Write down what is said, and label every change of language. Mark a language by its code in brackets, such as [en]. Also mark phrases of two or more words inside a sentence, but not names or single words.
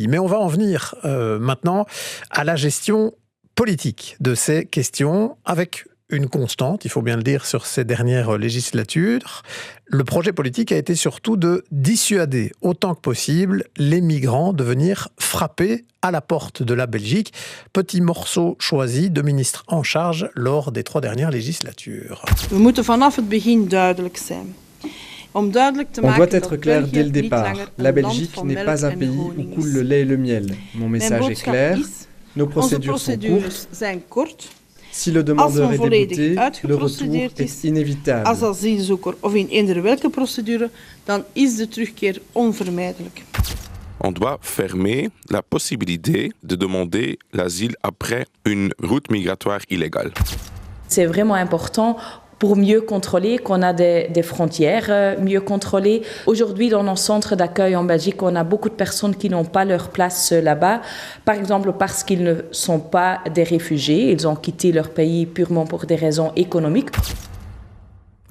[fr] Mais on va en venir maintenant à la gestion politique de ces questions avec une constante, il faut bien le dire, sur ces dernières législatures. Le projet politique a été surtout de dissuader autant que possible les migrants de venir frapper à la porte de la Belgique. Petit morceau choisi de ministres en charge lors des 3 dernières législatures. [nl] We moeten vanaf het begin duidelijk zijn. [fr] On doit être clair dès le départ. La Belgique n'est pas un pays où coule le lait et le miel. Mon message est clair. Nos procédures sont courtes. Si le demandeur est débouté, le retour est inévitable. [nl] Als asielzoeker of in eender welke procedure, dan is de terugkeer onvermijdelijk. [fr] On doit fermer la possibilité de demander l'asile après une route migratoire illégale. C'est vraiment important pour mieux contrôler, qu'on a des frontières mieux contrôlées. Aujourd'hui, dans nos centres d'accueil en Belgique, on a beaucoup de personnes qui n'ont pas leur place là-bas, par exemple parce qu'ils ne sont pas des réfugiés, ils ont quitté leur pays purement pour des raisons économiques.